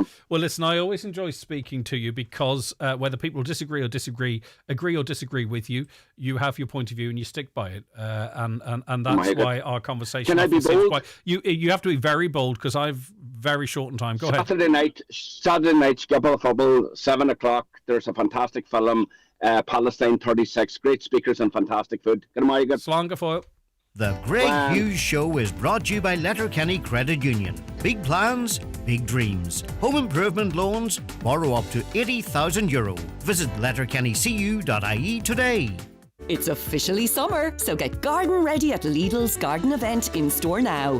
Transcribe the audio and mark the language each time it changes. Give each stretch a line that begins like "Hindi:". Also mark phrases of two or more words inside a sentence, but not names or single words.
English: Well, listen, I always enjoy speaking to you because whether people agree or disagree with you, you have your point of view and you stick by it, and that's why our conversation. Can I be bold? You have to be very bold because I've very short in time. Go ahead. Saturday night, Skibble Fubble, 7:00. There's a fantastic film, Palestine 36. Great speakers and fantastic food.
Irish: Slán go fóill.
English: The Greg Hughes Show is brought to you by Letterkenny Credit Union. Big plans, big dreams. Home improvement loans, borrow up to €80,000. Visit letterkennycu.ie today. It's officially summer, so get garden ready at Lidl's garden event in store now.